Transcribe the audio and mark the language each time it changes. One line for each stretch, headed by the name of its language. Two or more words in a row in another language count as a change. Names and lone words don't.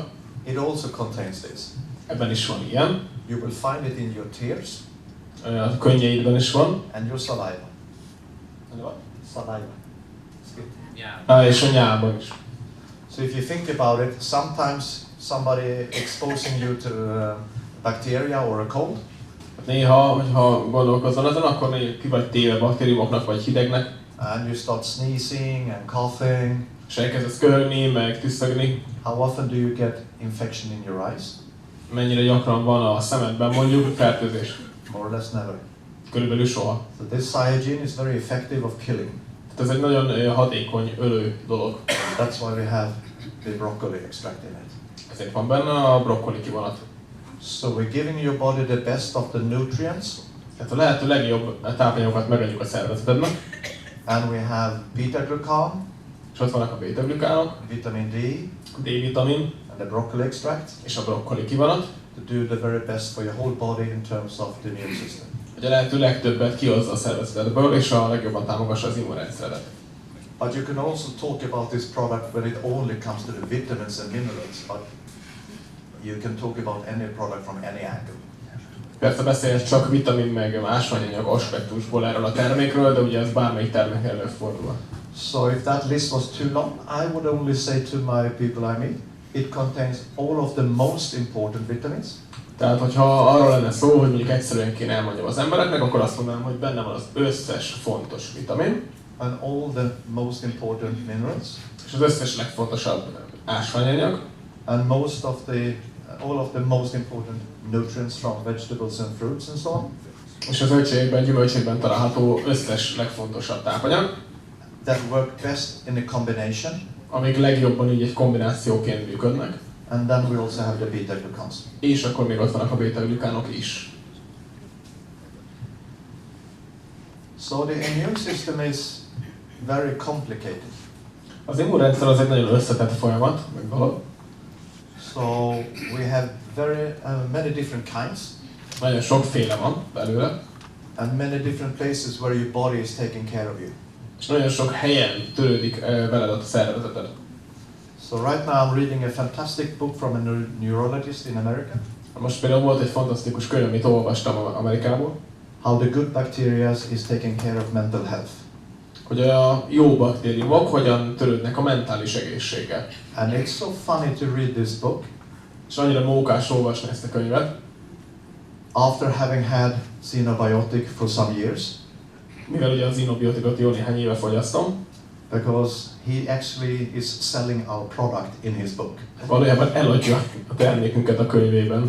English: It also contains this.
Hungarian: Ebben is van ilyen.
English: You will find it in your tears
Hungarian: A könnyeidben is van.
English: and your saliva. Saliva.
Hungarian: És a nyálban is.
English: So if you think about it, sometimes somebody exposing you to bacteria or a cold,
Hungarian: Néha, hogyha gondolkozol ezen, akkor még ki vagy téve baktériumoknak vagy hidegnek,
English: and you start sneezing and coughing,
Hungarian: és elkezdesz köhögni, meg tüsszögni.
English: how often do you get infection in your eyes?
Hungarian: Mennyire gyakran van a szemedben mondjuk fertőzés?
English: More or less never.
Hungarian: Körülbelül soha.
English: So this cyanogen is very effective of killing.
Hungarian: Tehát ez egy nagyon hatékony ölő dolog.
English: That's why we have the broccoli extract in it.
Hungarian: Ezért van benne a brokkoli kivonat.
English: So we're giving your body the best of the nutrients,
Hungarian: Tehát a lehető legjobb tápanyagokat megadjuk a szervezetednek.
English: and we have beta-glucan,
Hungarian: És ott vannak a beta-glükánok,
English: vitamin D,
Hungarian: D-vitamin
English: and the broccoli extract
Hungarian: és a brokkoli kivonat,
English: to do the very best for your whole body in terms of the immune system.
Hungarian: hogy a lehető legtöbbet kihozza a szervezetedből, és a legjobban támogassa az immunrendszeredet.
English: But you can also talk about this product when it only comes to the vitamins and minerals, but you can talk about any product from any angle.
Hungarian: Persze beszélhetsz csak vitamin meg ásványanyag aspektusból erről a termékről, de ugye ez bármelyik termék előfordul.
English: So if that list was too long, I would only say to my people I meet, it contains all of the most important vitamins.
Hungarian: Tehát, hogyha arról lenne szó, hogy mondjuk egyszerűen kéne elmondjam az embereknek, akkor azt mondanám, hogy benne van az összes fontos vitamin,
English: And all the most important minerals,
Hungarian: és az összes legfontosabb ásványanyag,
English: and all of the most important nutrients from vegetables and fruits and so on,
Hungarian: és a zöldségekben, gyümölcsékben található összes legfontosabb tápanyag,
English: that work best in a combination.
Hungarian: amik legjobban így egy kombinációként működnek,
English: And then we also have the beta-glucans.
Hungarian: és akkor még ott vannak a beta-glükánok is.
English: So the immune system is very complicated.
Hungarian: Az immunrendszer az egy nagyon összetett folyamat, meg dolog.
English: So we have many different kinds,
Hungarian: Nagyon sokféle van belőle,
English: and many different places where your body is taking care of you.
Hungarian: és nagyon sok helyen törődik veled a szervezeted.
English: So right now I'm reading a fantastic book from a neurologist in America.
Hungarian: Most például volt egy fantasztikus könyv, amit olvastam Amerikából,
English: How the good bacteria is taking care of mental health.
Hungarian: hogy a jó baktériumok hogyan törődnek a mentális egészséggel.
English: And it's so funny to read this book
Hungarian: És annyira mókás olvasni ezt a könyvet,
English: after having had xenobiotic for some years,
Hungarian: mivel ugye az xenobiotikot jó néhány éve fogyasztom,
English: because he actually is selling our product in his book
Hungarian: valójában eladja a termékünket a könyvében,